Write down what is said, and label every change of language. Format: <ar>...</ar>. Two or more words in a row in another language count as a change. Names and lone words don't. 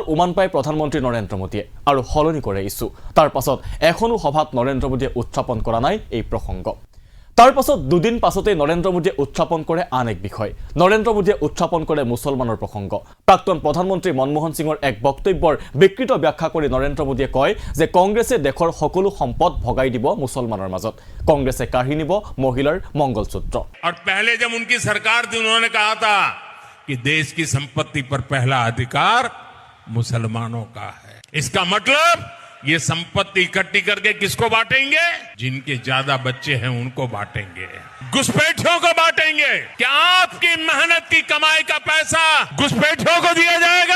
<as>উমান পায় প্ৰধানমন্ত্ৰী নৰেন্দ্ৰ মোদীয়ে আৰু হলনি কৰে ইছু তাৰ পাছত এখনো সভাত নৰেন্দ্ৰ মোদীয়ে উত্থাপন কৰা নাই এই প্ৰসংগ তাৰ পাছত দুদিন পাছতে নৰেন্দ্ৰ মোদীয়ে উত্থাপন কৰে আন এক বিষয় নৰেন্দ্ৰ মোদীয়ে উত্থাপন কৰে মুছলমানৰ প্ৰসংগ প্ৰাক্তন প্ৰধানমন্ত্ৰী মনমোহন সিঙৰ এক বক্তব্যৰ বিকৃত ব্যাখ্যা কৰি নৰেন্দ্ৰ মোদীয়ে কয় যে কংগ্ৰেছে দেশৰ সকলো সম্পদ ভগাই দিব মুছলমানৰ মাজত কংগ্ৰেছে কাঢ়ি নিব মহিলাৰ মংগলসূত্ৰ</as> <hi>और पहले जब उनकी सरकार थी उन्होंने कहा था कि देश की संपत्ति पर पहला अधिकार मुसलमानों का है इसका मतलब ये संपत्ति इकट्ठी करके किसको बांटेंगे जिनके ज्यादा बच्चे हैं उनको बांटेंगे घुसपैठियों को बांटेंगे क्या आपकी मेहनत की कमाई का पैसा घुसपैठियों को दिया जाएगा</hi>